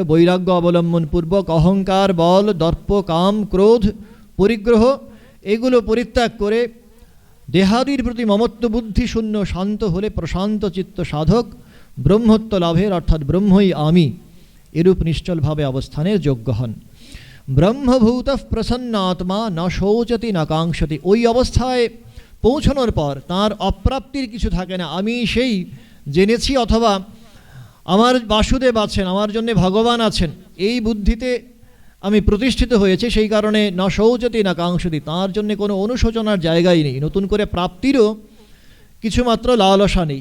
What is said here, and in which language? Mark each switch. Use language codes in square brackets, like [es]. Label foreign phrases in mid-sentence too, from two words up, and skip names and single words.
[bn] বৈরাগ্য অবলম্বন পূর্বক অহংকার, বল, দর্প, কাম, ক্রোধ, পরিগ্রহ এগুলো পরিত্যাগ করে দেহাদির প্রতি মমত্ব বুদ্ধি শূন্য শান্ত হলে প্রশান্ত চিত্ত সাধক ব্রহ্মত্ব লাভের অর্থাৎ ব্রহ্মই আমি এরূপ নিশ্চলভাবে অবস্থানের যোগ্য হন। [sa] ব্রহ্মভূত প্রসন্নাত্মা ন শোচতি ন কাঙ্ক্ষতি। [bn] ওই অবস্থায় পৌঁছানোর পর তার অপ্রাপ্তির কিছু থাকে না। আমি সেই জেনেছি অথবা আমার বাসুদেব আছেন, আমার জন্যে ভগবান আছেন, এই বুদ্ধিতে আমি প্রতিষ্ঠিত হয়েছে, সেই কারণে [sa] না শৌচতি না কাঙ্ক্ষতি, [bn] তাঁর জন্য কোনো অনুশোচনার জায়গাই নেই, নতুন করে প্রাপ্তিরও কিছুমাত্র লালসা নেই।